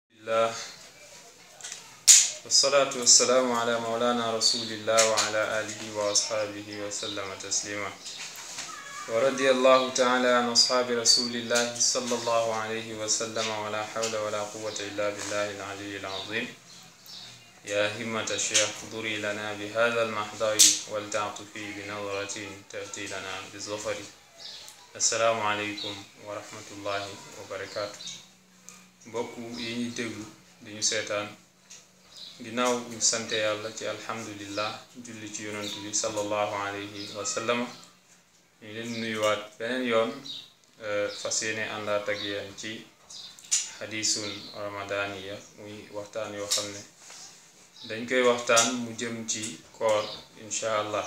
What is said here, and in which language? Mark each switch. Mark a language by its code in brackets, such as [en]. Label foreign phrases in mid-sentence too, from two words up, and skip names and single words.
[ar] الحمد لله والصلاة والسلام على مولانا رسول الله وعلى آله وأصحابه وسلم تسليما ورضي الله تعالى عن أصحاب رسول الله صلى الله عليه وسلم ولا حول ولا قوة إلا بالله العلي العظيم يا همة الشيخ دوري لنا بهذا المحضر والتعطفي بنورة تأتي لنا بظفر. السلام عليكم ورحمة الله وبركاته. [wo] mbokk yi ñuy déglu di ñu seetaan ginnaaw ñu sante yàlla ci alhamdulillah julli ci yonent bi [ar] صلى الله عليه وسلم [wo] ñu leen nuyuwaat beneen yoon fas yéene àndaat ak yéen ci [ar] حديث الرمضانية [wo] muy waxtaan yoo xam ne dañ koy waxtaan mu jëm ci koor [ar] إن شاء الله.